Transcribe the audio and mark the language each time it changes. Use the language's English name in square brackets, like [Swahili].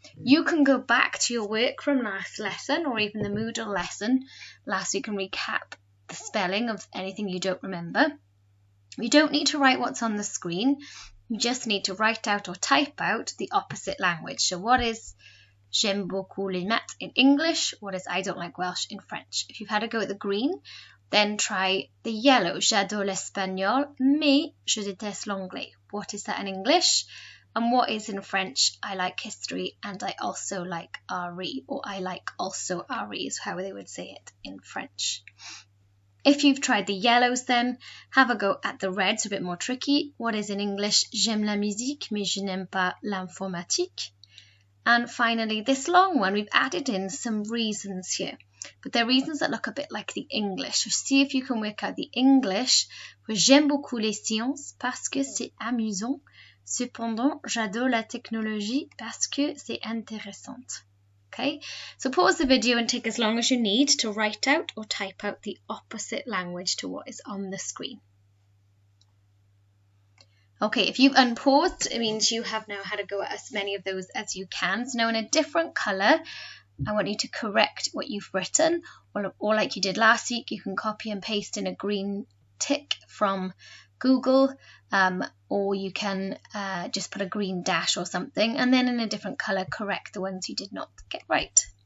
[English] You can go back to your work from last lesson, or even the Moodle lesson last week, and recap the spelling of anything you don't remember. You don't need to write what's on the screen. You just need to write out or type out the opposite language. So what is [French] j'aime beaucoup les maths [English] in English? What is I don't like Welsh in French? If you've had a go at the green, then try the yellow. [French] J'adore l'espagnol, mais je déteste l'anglais. [English] What is that in English? And what is in French? I like history and I also like RE, or I like also RE is how they would say it in French. If you've tried the yellows, then have a go at the reds, a bit more tricky. What is in English? [French] J'aime la musique, mais je n'aime pas l'informatique. [English] And finally, this long one, we've added in some reasons here, but they're reasons that look a bit like the English. So see if you can work out the English for [French] j'aime beaucoup les sciences parce que c'est amusant. Cependant, j'adore la technologie parce que c'est intéressant. [English] Okay, so pause the video and take as long as you need to write out or type out the opposite language to what is on the screen. Okay, if you've unpaused, it means you have now had a go at as many of those as you can. So now in a different colour, I want you to correct what you've written, or like you did last week, you can copy and paste in a green tick from Google, or you can just put a green dash or something, and then in a different colour correct the ones you did not get right.